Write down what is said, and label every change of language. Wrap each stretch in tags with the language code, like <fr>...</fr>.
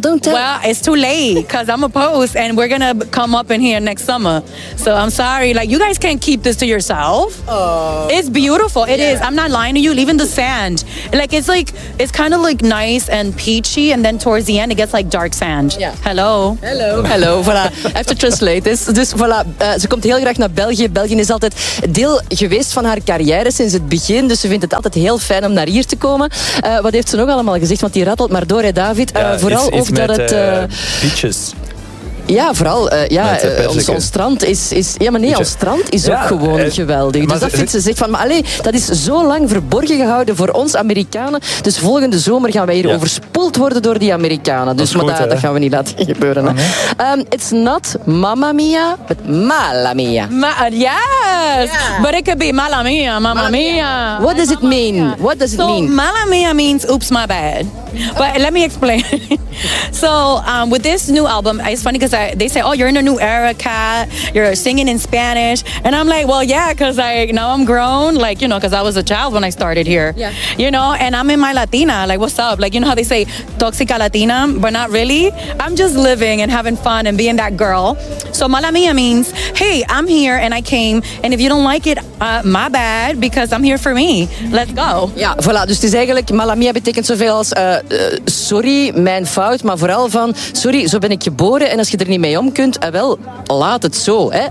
<en>Well, it's too late, because I'm a post, and we're going to come up in here next summer. So I'm sorry, like, you guys can't keep this to yourself. It's beautiful. It is. I'm not lying to you. Even the sand, like, it's like, it's kind of like nice and peachy, and then towards the end it gets like dark sand. Yeah. Hello.</en> <nl>Voilà.</nl> <en>I have to translate this.</en> <nl>Dus voilà, ze komt heel graag naar België. België is altijd deel geweest van haar carrière sinds het begin, dus ze vindt het altijd heel fijn om naar hier te komen. Wat heeft ze nog allemaal gezegd? Want die rattelt maar door, hè, David. Ja, vooral ook dat het peaches. Ja, vooral ons strand is. Ja, maar nee, ons strand is ook gewoon geweldig. Dus dat vindt ze zich van. Maar allee, dat is zo lang verborgen gehouden voor ons Amerikanen. Dus volgende zomer gaan wij hier overspoeld worden door die Amerikanen. Dus dat gaan we niet laten gebeuren.</nl> <en>It's not Mamma Mia, but Mala Mia. Yes! Yeah. But it could be Mala Mia, Mamma Mia. What does it mean? What does it mean? So, Mala Mia means oops, my bad. But let me explain. So, with this new album, it's funny because they say, oh, you're in a new era, Kat. You're singing in Spanish. And I'm like, well, yeah, because now I'm grown. Like, you know, because I was a child when I started here. Yeah. You know, and I'm in my Latina. Like, what's up? Like, you know how they say, toxica Latina, but not really. I'm just living and having fun and being that girl. So, Mala Mia means, hey, I'm here and I came. And if you don't like it, my bad, because I'm here for me. Let's go.</en> <nl>Ja, voilà. Dus het is eigenlijk, Mala Mia betekent zoveel als... sorry, mijn fout, maar vooral van sorry, zo ben ik geboren en als je er niet mee om kunt, wel, laat het zo, hè?</nl>